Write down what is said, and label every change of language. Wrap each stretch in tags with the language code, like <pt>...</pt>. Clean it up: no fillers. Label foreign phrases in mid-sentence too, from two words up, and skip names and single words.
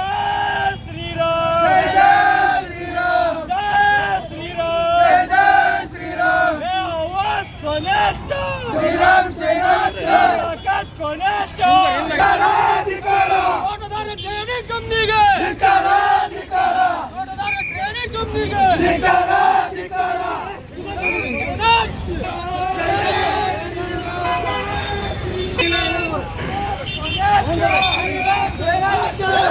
<mr>जय श्रीराम, जय श्रीराम, जय श्रीराम, जय श्रीराम. आवाज कोणाचा? श्रीराम सेनाचा. ताकद कोणाचा?</mr> <kn>ट्रेनिंग कंपनीಗೆ ಧಿಕ್ಕಾರ, ಧಿಕ್ಕಾರ. ಟ್ರೇನಿಂಗ್ ಕಂಪನಿಗೆ ಧಿಕ್ಕಾರ, ಧಿಕ್ಕಾರ.</kn> <mr>ಶ್ರೀರಾಮ್ ಸೇನಾಚಾರ.</mr>